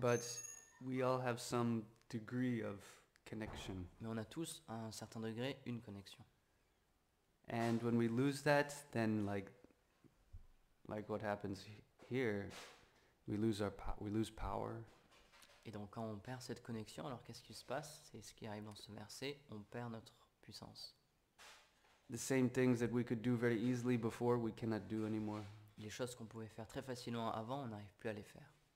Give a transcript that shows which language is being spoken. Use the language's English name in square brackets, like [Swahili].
[English] But we all have some degree of connection. [French] Mais on a tous, à un certain degré, une connexion. [English] And when we lose that, then like what happens here, we lose power. [French] Et donc quand on perd cette connexion, alors qu'est-ce qui se passe? C'est ce qui arrive dans ce verset, on perd notre puissance. [English] The same things that we could do very easily before, we cannot do anymore. [French] Les choses qu'on pouvait faire très facilement avant, on n'arrive plus à les faire.